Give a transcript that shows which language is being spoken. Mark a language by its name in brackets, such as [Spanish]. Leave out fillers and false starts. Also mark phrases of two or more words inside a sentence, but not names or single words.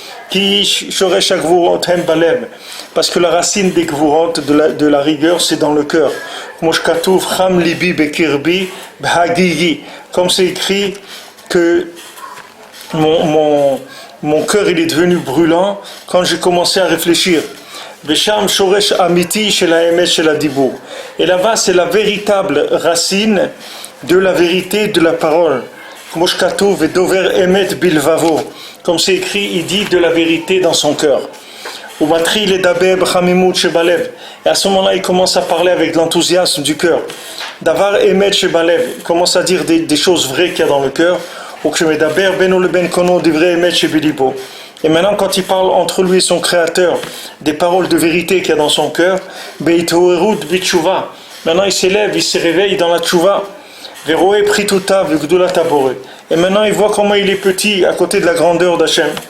[French] Parce que la racine des gvurot, de la rigueur, c'est dans le cœur. Comme c'est écrit que mon cœur il est devenu brûlant quand j'ai commencé à réfléchir. [Hebrew] ושם שורש אמיתי של האמת של הדיבור. [French] Et là-bas, c'est la véritable racine de la vérité de la parole. Comme c'est écrit, il dit de la vérité dans son cœur. Et à ce moment-là, il commence à parler avec l'enthousiasme du cœur. [Hebrew] דבר אמת שבלב, [French] il commence à dire des choses vraies qu'il y a dans le cœur. Et maintenant, quand il parle entre lui et son créateur, des paroles de vérité qu'il y a dans son cœur, maintenant il s'élève, il se réveille dans la tchouva. Et maintenant il voit comment il est petit à côté de la grandeur d'Hachem.